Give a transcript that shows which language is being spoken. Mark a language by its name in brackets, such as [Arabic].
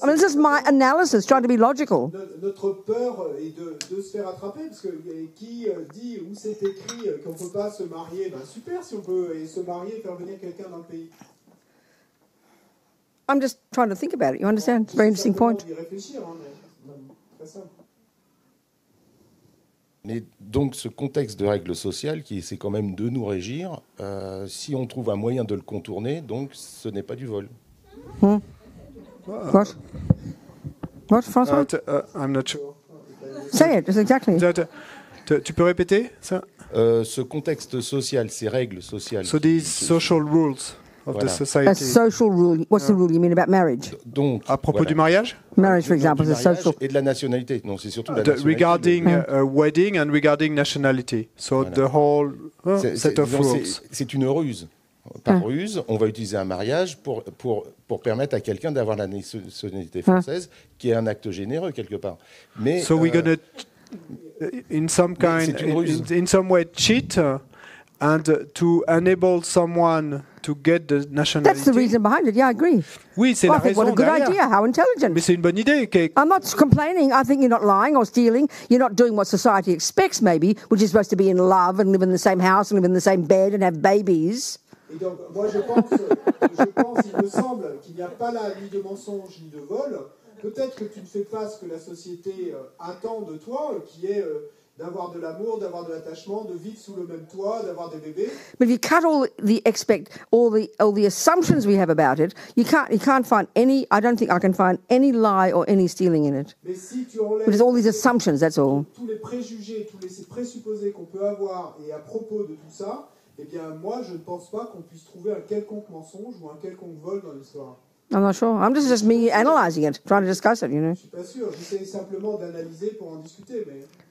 [English] I mean, this is my analysis, trying to be logical. [French] Notre peur est de se faire attraper, parce que qui dit où c'est écrit qu'on ne peut pas se marier? Ben super si on peut se marier et faire venir quelqu'un dans le pays. [English] I'm just trying to think about it. You understand? Very interesting point. [French] Y réfléchir, mais très simple. Mais donc ce contexte de règles sociales qui essaie quand même de nous régir, si on trouve un moyen de le contourner, donc ce n'est pas du vol. [English] What, François? I'm not sure. Say it, exactly. [French] Tu peux répéter ça? Ce contexte social, ces règles sociales. [English] So these social rules of the society. A social rule. What's the rule you mean about marriage? [French] Donc, à propos du mariage? [English] Marriage, for example, is a social. [French] Et de la nationalité. Non, c'est surtout la nationalité. [English] Regarding wedding and regarding nationality. So the whole set of rules. [French] C'est une ruse. Par ruse, on va utiliser un mariage pour permettre à quelqu'un d'avoir la nationalité française, qui est un acte généreux quelque part. Mais [English] so we're gonna, in some way, cheat and to enable someone to get the nationality. That's the reason behind it. Yeah, I agree. [French] Oui, c'est la raison [English] what a good [French] derrière. [English] idea. How intelligent. [French] Mais c'est une bonne idée. [English] I'm not complaining. I think you're not lying or stealing. You're not doing what society expects, maybe, which is supposed to be in love and live in the same house and live in the same bed and have babies. [French] Et donc, moi, je pense, il me semble qu'il n'y a pas là ni de mensonge ni de vol. Peut-être que tu ne fais pas ce que la société attend de toi, qui est d'avoir de l'amour, d'avoir de l'attachement, de vivre sous le même toit, d'avoir des bébés. [English] But if you cut all the assumptions we have about it, you can't find any. I don't think I can find any lie or any stealing in it. [French] Mais si tu enlèves [English] But it's all these assumptions. That's all. [French] Tous les préjugés, tous les présupposés qu'on peut avoir, et à propos de tout ça, eh bien, moi, je ne pense pas qu'on puisse trouver un quelconque mensonge ou un quelconque vol dans l'histoire. [English] I'm not sure. I'm just me analysing it, trying to discuss it, you know. [French] Je suis pas sûr. J'essaie simplement d'analyser pour en discuter, mais.